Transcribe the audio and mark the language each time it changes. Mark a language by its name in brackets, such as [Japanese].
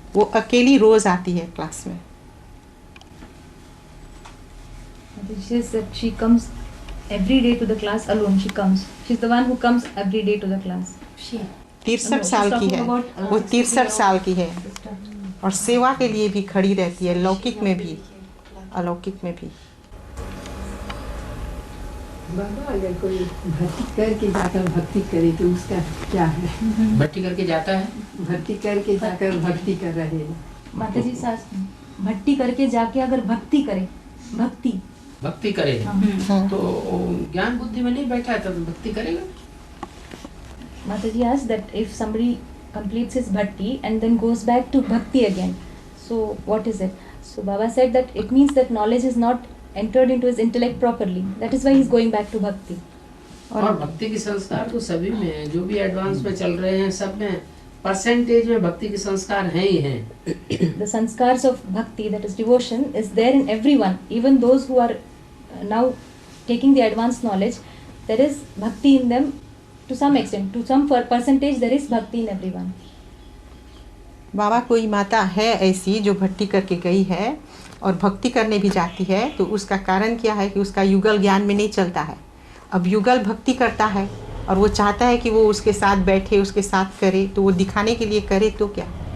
[Hindi] वो अकेली रोज आती है क्लास में. [English] She says that she comes every day to the class alone. She's the one who comes every day to the class. [Hindi] 63 साल की है. वो 63 साल की है और सेवा के लिए भी खड़ी रहती है, लौकिक में भी अलौकिक में भी. बाबा अगर कोई भक्ति करके जाकर भक्ति करे तो उसका क्या है? भट्टी करके जाता है, भक्ति करके जाकर भक्ति कर रहे हैं। माता जी सास भट्टी करके जाके अगर भक्ति करे, भक्ति करे तो ज्ञान बुद्धि में नहीं बैठा है तो भक्ति करेगा। [English] Mata ji asked that if somebody completes his bhakti and then goes back to bhakti again, so what is it? So Baba said that it means that knowledge is not entered into his intellect properly. That is why he is going back to bhakti. [Hindi] और भक्ति के संस्कार तो सभी में है, जो भी एडवांस में चल रहे हैं सब में परसेंटेज में भक्ति के संस्कार हैं ही हैं। [English] The sanskars of bhakti, that is devotion, is there in everyone. Even those who are now taking the advanced knowledge, there is bhakti in them to some extent. To some percentage there is bhakti in everyone. [Hindi] बाबा कोई माता है ऐसी जो भक्ति करके गई है और भक्ति करने भी जाती है, तो उसका कारण क्या है कि उसका युगल ज्ञान में नहीं चलता है। अब युगल भक्ति करता है और वो चाहता है कि वो उसके साथ बैठे, उसके साथ करे, तो वो दिखाने के लिए करे तो क्या।